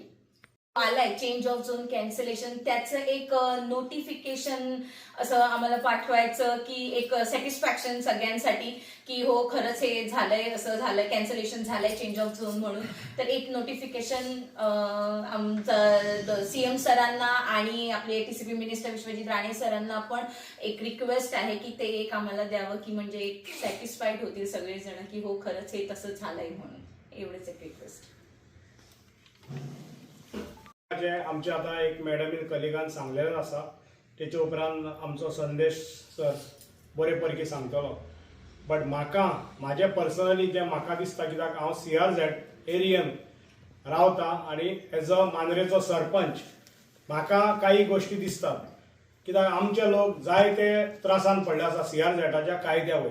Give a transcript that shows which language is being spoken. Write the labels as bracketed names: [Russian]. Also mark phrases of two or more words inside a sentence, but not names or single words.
[Marathi] आलाय [English] change of zone cancellation [Marathi] त्याचं एक नोटिफिकेशन असं आम्हाला पाठवायचं की एक सॅटिस्फॅक्शन सगळ्यांसाठी की हो खरंच हे झालंय, असं झालंय, कॅन्सलेशन झालंय [English] change of zone [Marathi] म्हणून. तर एक नोटिफिकेशन आमचं CM सरांना आणि आपले TCP मिनिस्टर विश्वजित राणे सरांना पण एक रिक्वेस्ट आहे की ते एक आम्हाला द्यावं की म्हणजे एक सॅटिस्फाईड होतील सगळेजण की हो खरंच हे तसं झालंय म्हणून. एवढंच एक रिक्वेस्ट. [Konkani] आमचे आता एक मॅडमीन कलिगान सांगलेलें आसा तेचे उपरांत आमचो संदेश सर बरे परकी सांगतलो. बट म्हाजे पर्सनली जे म्हाका दिसता कित्याक हांव CRZ एरियन रावता आनी [English] as a [Konkani] मांद्रेचो सरपंच म्हाका काही गोष्टी दिसतात कित्याक आमचे लोक जायते त्रासान पडले आसा CRZच्या कायद्या वयर.